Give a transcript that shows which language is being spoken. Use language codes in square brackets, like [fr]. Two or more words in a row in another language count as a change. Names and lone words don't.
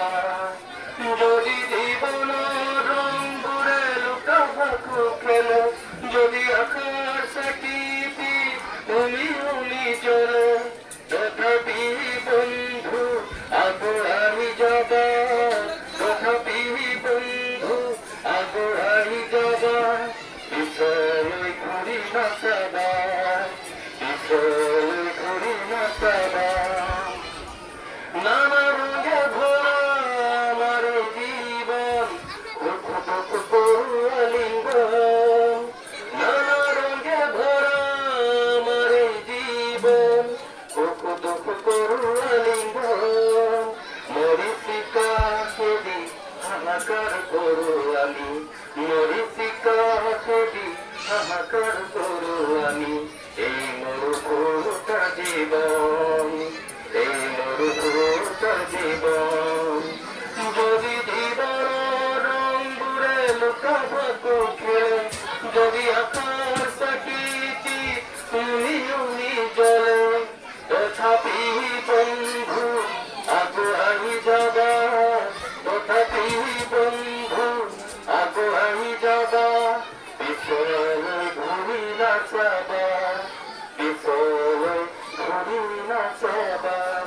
[as] যদি জীবনৰ ৰংবোৰে লুকা ভাকু খেলে, যদি আকাশ চাকিতি উমি উমি জ্বলে, তথাপি বন্ধু আগুৱাই যাবা, তথাপি বন্ধু আগুৱাই যাবা, পিছলৈ ঘূৰি নাচাবা, পিছলৈ ঘূৰি নাচাবা। [bn] নানা রঙে ভরা আমার জীবন, আলিঙ্গন, নানা রঙে ভরা আমার জীবন, আলিঙ্গন, মরিচিকা সেদি হাহাকার করু আমি, মরিচিকা সেদি হাহাকার করু আমি, এই মরুভূমিটা জীবন, এই মরুভূমিটা জীবন। [as] যদি জীবন রঙে লুকা ভাতো খেলে, যদি আকাশ সাকিতি উমি উমি জ্বলে, তথাপি বন্ধু আগুয়াই যাবা, তথাপি বন্ধু আগুয়াই যাবা, পিছলৈ ঘূৰি নাচাবা, পিছলৈ ঘূৰি নাচাবা।